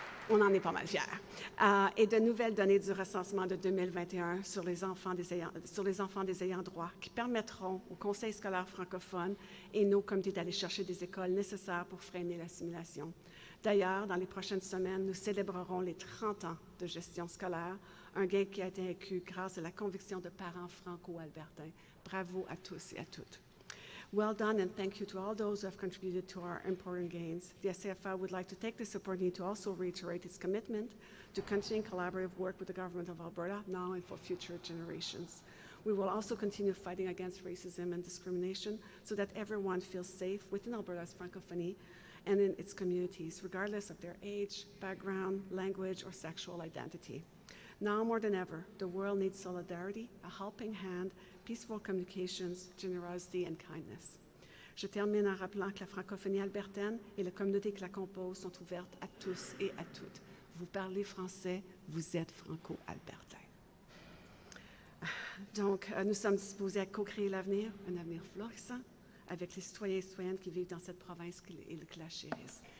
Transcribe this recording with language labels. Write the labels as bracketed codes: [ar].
[fr] On en est pas mal fiers. Et de nouvelles données du recensement de 2021 sur les enfants des ayants droit qui permettront au Conseil scolaire francophone et nos comités d'aller chercher des écoles nécessaires pour freiner l'assimilation. D'ailleurs, dans les prochaines semaines, nous célébrerons les 30 ans de gestion scolaire, un gain qui a été acquis grâce à la conviction de parents franco-albertains. Bravo à tous et à toutes. [en] Well done, and thank you to all those who have contributed to our important gains. The SCFI would like to take this opportunity to also reiterate its commitment to continuing collaborative work with the Government of Alberta now and for future generations. We will also continue fighting against racism and discrimination so that everyone feels safe within Alberta's Francophonie and in its communities, regardless of their age, background, language, or sexual identity. Now more than ever, the world needs solidarity, a helping hand, peaceful communications, generosity, and kindness. [fr] Je termine en rappelant que la francophonie albertaine et la communauté qui la compose sont ouvertes à tous et à toutes. Vous parlez français, vous êtes franco-albertain. Donc, nous sommes disposés à co-créer l'avenir, un avenir florissant, avec les citoyens et citoyennes qui vivent dans cette province et qui la chérissent.